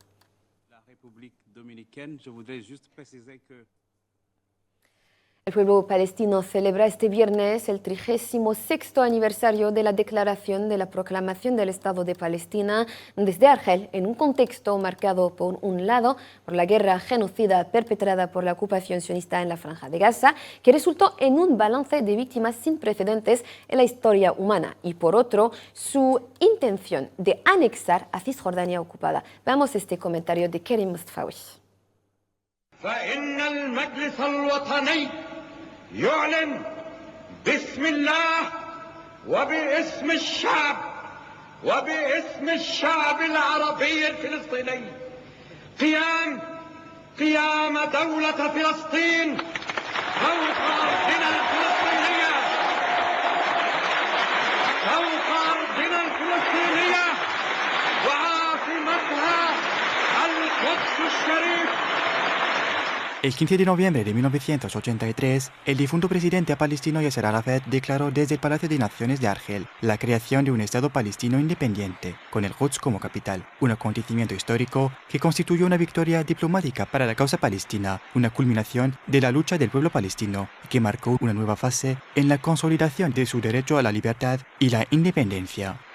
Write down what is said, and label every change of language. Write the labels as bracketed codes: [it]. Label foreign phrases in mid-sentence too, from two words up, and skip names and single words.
[es] El pueblo palestino celebra este viernes el 36º aniversario de la declaración de la proclamación del Estado de Palestina desde Argel, en un contexto marcado por un lado por la guerra genocida perpetrada por la ocupación sionista en la Franja de Gaza, que resultó en un balance de víctimas sin precedentes en la historia humana, y por otro, su intención de anexar a Cisjordania ocupada. Veamos este comentario de Kerim Mustafawi. [ar] فإن المجلس الوطني يعلن باسم الله وباسم الشعب العربي الفلسطيني قيام دولة فلسطين فوق أرضنا الفلسطينية وعاصمتها [es] El 15 de noviembre de 1983, el difunto presidente palestino Yasser Arafat declaró desde el Palacio de Naciones de Argel la creación de un Estado palestino independiente, con el Quds como capital, un acontecimiento histórico que constituyó una victoria diplomática para la causa palestina, una culminación de la lucha del pueblo palestino y que marcó una nueva fase en la consolidación de su derecho a la libertad y la independencia.